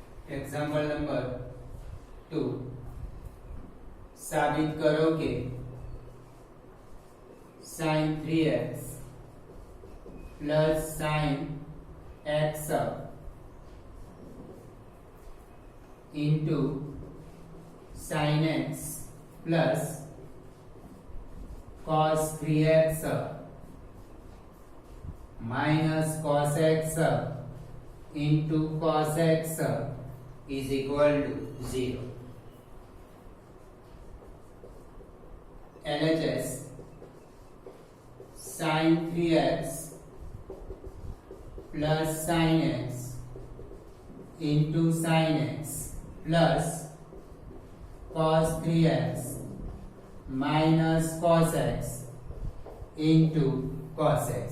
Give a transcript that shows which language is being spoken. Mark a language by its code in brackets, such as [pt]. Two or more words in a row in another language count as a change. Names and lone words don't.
[en] example number [hi] 2 साबित करो कि sin 3x [en] plus sin x into sin x plus cos 3x minus cos x into cos x is equal to 0. LHS sin 3x plus sin x into sin x plus cos 3x minus cos x into cos x.